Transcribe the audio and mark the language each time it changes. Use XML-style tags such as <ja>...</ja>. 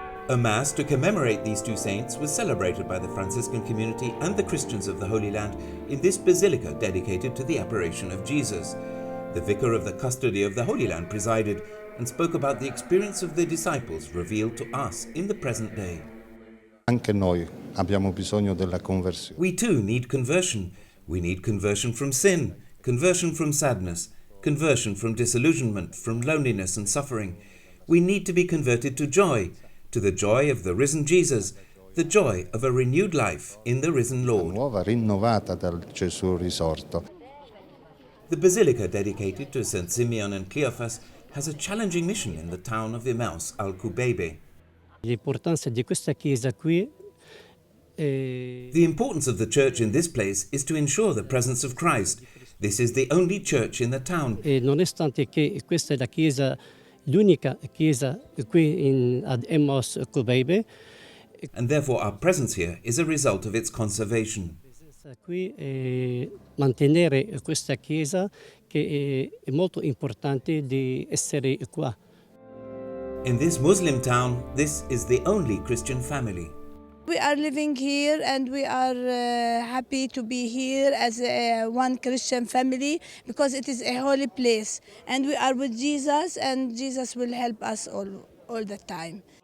<en>A Mass to commemorate these 2 saints was celebrated by the Franciscan community and the Christians of the Holy Land in this basilica dedicated to the apparition of Jesus. The vicar of the custody of the Holy Land presided and spoke about the experience of the disciples revealed to us in the present day.</en> <it>Anche noi abbiamo bisogno della conversione.</it> <en>We too need conversion. We need conversion from sin, conversion from sadness, conversion from disillusionment, from loneliness and suffering. We need to be converted to joy, to the joy of the risen Jesus, the joy of a renewed life in the risen Lord.</en> <it>Nuova rinnovata dal Gesù risorto.</it> <en>The basilica dedicated to Saint Simeon and Cleophas has a challenging mission in the town of Emmaus-Al-Quobeibeh.</en> <it>L'importanza di questa chiesa qui</it> <en>The importance of the church in this place is to ensure the presence of Christ. This is the only church in the town.</en> <it>E nonostante che questa è la chiesa, l'unica chiesa qui ad Emmaus-Al-Quobeibeh,</it> <en>and therefore our presence here is a result of its conservation.</en> <it>Qui mantenere questa chiesa che è molto importante di essere qua.</it> <en>In this Muslim town, this is the only Christian family. We are living here and we are happy to be here as one Christian family because it is a holy place and we are with Jesus and Jesus will help us all the time.</en>